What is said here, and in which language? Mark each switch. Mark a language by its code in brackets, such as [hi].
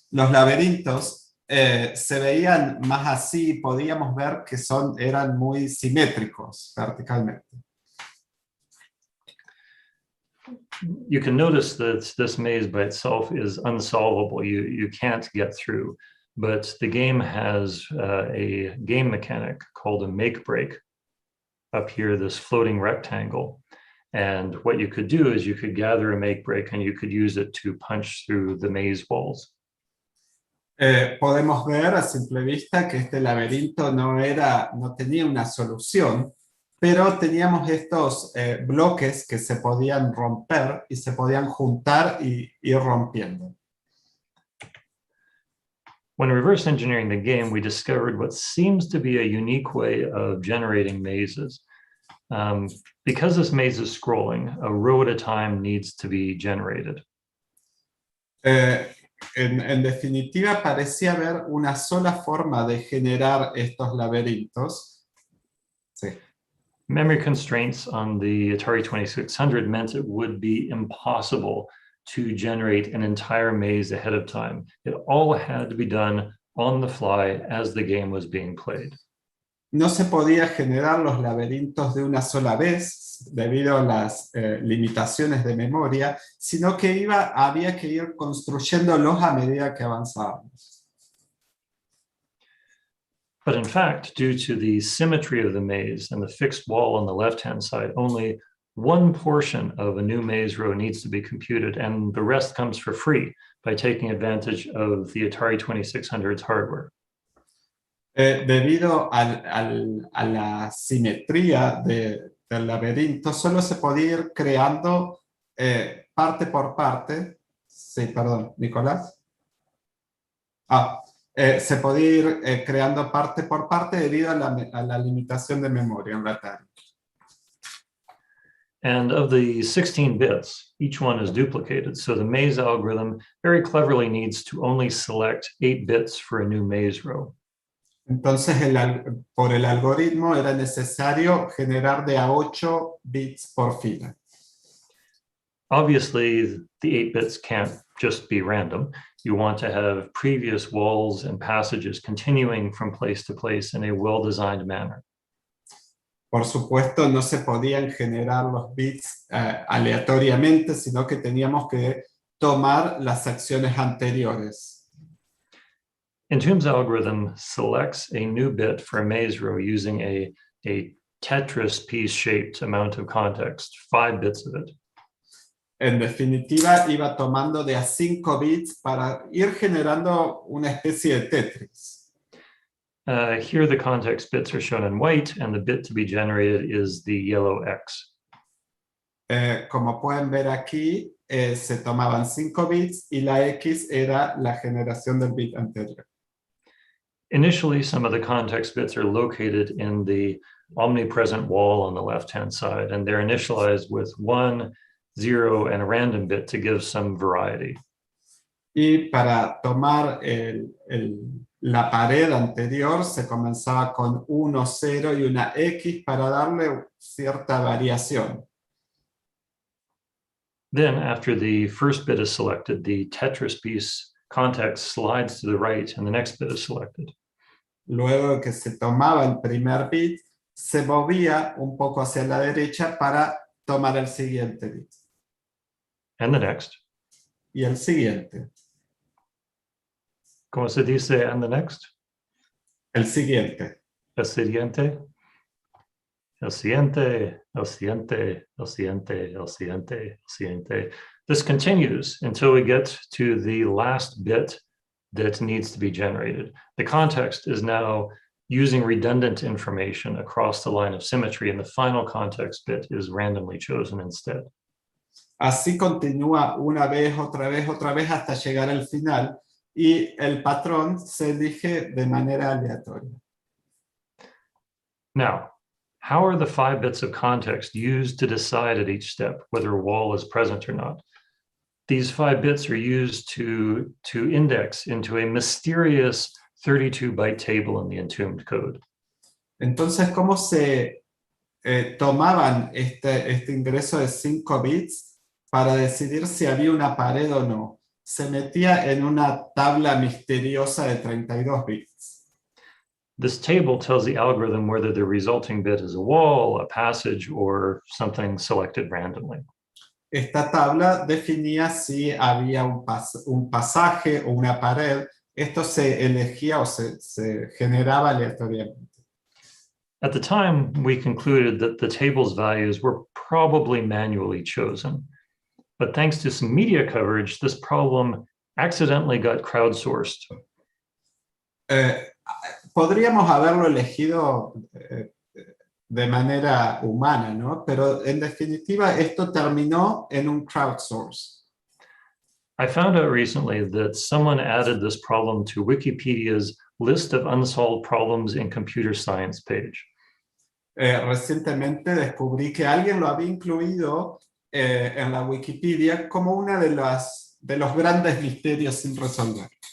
[es] Los laberintos se veían más así, podíamos ver que eran muy simétricos verticalmente. [en] You can notice that this maze by itself is unsolvable. You can't get through, but the game has a game mechanic called a make break up here, this floating rectangle. And what you could do is you could gather a make break and you could use it to punch through the maze walls. [es] Podemos ver a simple vista que este laberinto no tenía una solución, pero teníamos estos bloques que se podían romper y se podían juntar y ir rompiendo. [en] When reverse engineering the game, we discovered what seems to be a unique way of generating mazes. Because this maze is scrolling, a row at a time needs to be generated. [es] En definitiva, parecía haber una sola forma de generar estos laberintos. Sí. [en] Memory constraints on the Atari 2600 meant it would be impossible to generate an entire maze ahead of time. It all had to be done on the fly as the game was being played. [es] No se podía generar los laberintos de una sola vez debido a las limitaciones de memoria, sino que había que ir construyéndolos a medida que avanzábamos. [en] But in fact, due to the symmetry of the maze and the fixed wall on the left-hand side, only one portion of a new maze row needs to be computed, and the rest comes for free by taking advantage of the Atari 2600's hardware. [es] Debido a la simetría del laberinto, solo se podía ir creando parte por parte. Sí, perdón, Nicolás. Se podía ir creando parte por parte debido a la limitación de memoria en la Atari. [en] And of the 16 bits, each one is duplicated. So the maze algorithm very cleverly needs to only select 8 bits for a new maze row. [es] Entonces, por el algoritmo era necesario generar de a 8 bits por fila. [en] Obviously, the 8 bits can't just be random. You want to have previous walls and passages continuing from place to place in a well-designed manner. [es] Por supuesto, no se podían generar los bits aleatoriamente, sino que teníamos que tomar las acciones anteriores. [en] Entombed's algorithm selects a new bit for a maze row using a Tetris piece-shaped amount of context, 5 bits of it. [es] En definitiva, iba tomando de a 5 bits para ir generando una especie de Tetris. [en] Here the context bits are shown in white, and the bit to be generated is the yellow X. [es] Como pueden ver aquí, se tomaban 5 bits y la X era la generación del bit anterior. [en] Initially, some of the context bits are located in the omnipresent wall on the left-hand side, and they're initialized with 1, 0, and a random bit to give some variety. [es] Y para tomar la pared anterior se comenzaba con 1, 0 y una X para darle cierta variación. [en] Then, after the first bit is selected, the Tetris piece context slides to the right and the next bit is selected. [es] Luego de que se tomaba el primer bit, se movía un poco hacia la derecha para tomar el siguiente bit. [en] And the next. [es] Y el siguiente. ¿Cómo se dice [en] and the next? [es] El siguiente. El siguiente. El siguiente, el siguiente, el siguiente, el siguiente, el siguiente. [en] This continues until we get to the last bit that needs to be generated. The context is now using redundant information across the line of symmetry, and the final context bit is randomly chosen instead. [es] Así continúa una vez, otra vez, hasta llegar al final, y el patrón se elige de manera aleatoria. [en] Now, how are the 5 bits of context used to decide at each step whether a wall is present or not? These 5 bits are used to index into a mysterious 32-byte table in the Entombed code. [es] Entonces, ¿cómo se tomaban este ingreso de 5 bits para decidir si había una pared o no? Se metía en una tabla misteriosa de 32 bits. [en] This table tells the algorithm whether the resulting bit is a wall, a passage, or something selected randomly. [es] Esta tabla definía si había un pasaje o una pared. Esto se elegía o se generaba aleatoriamente. [en] At the time, we concluded that the table's values were probably manually chosen. But thanks to some media coverage, this problem accidentally got crowdsourced. [es] Podríamos haberlo elegido de manera humana, ¿no? Pero en definitiva esto terminó en un crowdsource. [en] I found out recently that someone added this problem to Wikipedia's list of unsolved problems in computer science page. [es] Recientemente descubrí que alguien lo había incluido en la Wikipedia como una de los grandes misterios sin resolver.